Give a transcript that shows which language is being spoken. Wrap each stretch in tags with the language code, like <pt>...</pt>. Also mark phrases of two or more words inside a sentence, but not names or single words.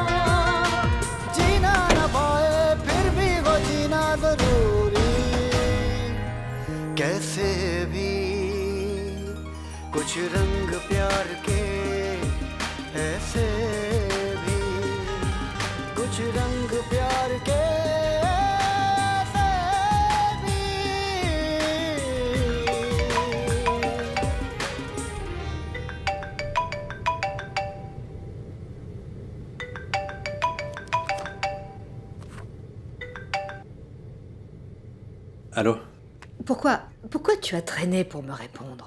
<hi>जीना न पाए फिर भी वो जीना जरूरी कैसे भी कुछ रंग प्यार के ऐसे भी कुछ रंग प्यार के ऐसे भी</hi> <fr>Allô? Pourquoi tu as traîné pour me répondre?</fr>